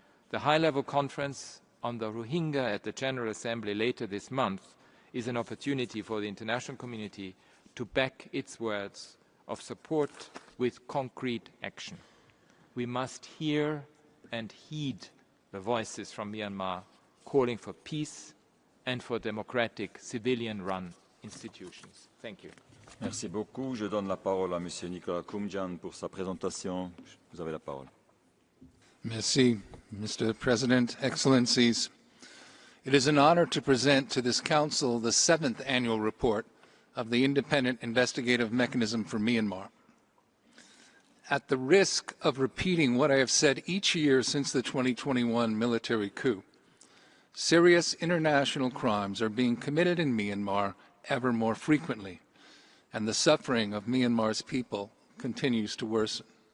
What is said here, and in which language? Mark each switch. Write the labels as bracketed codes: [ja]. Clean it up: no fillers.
[en] The high-level conference on the Rohingya at the General Assembly later this month is an opportunity for the international community to back its words of support with concrete action. We must hear and heed the voices from Myanmar calling for peace and for democratic civilian-run institutions. Thank you. [fr] Merci beaucoup. Je donne la parole à Monsieur Nicolas Koumjian pour sa présentation. Vous avez la parole. Merci, [en] Mr. President, Excellencies. It is an honor to present to this Council the 7th annual report of the Independent Investigative Mechanism for Myanmar. At the risk of repeating what I have said each year since the 2021 military coup, serious international crimes are being committed in Myanmar ever more frequently, and the suffering of Myanmar's people continues to worsen.